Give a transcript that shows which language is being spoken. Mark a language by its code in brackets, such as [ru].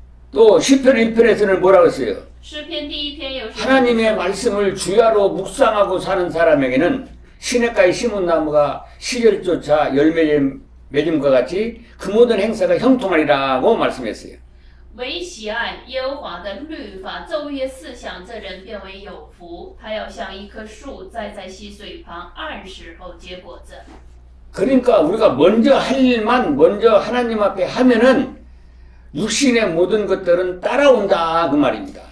[ko] 또 시편 1편에서는 뭐라고 했어요? [zh] 诗篇第1篇又是 [ko] 하나님의 말씀을 주야로 묵상하고 사는 사람에게는 시냇가에 심은 나무가 시절조차 열매 맺음과 같이 그 모든 행사가 형통하리라고 말씀했어요. [zh] 唯喜爱耶和华的律法，昼夜思想，这人变为有福。他要像一棵树栽在溪水旁，按时候结果子。 [ko] 그러니까 우리가 먼저 할 일만 먼저 하나님 앞에 하면은 육신의 모든 것들은 따라온다 그 말입니다.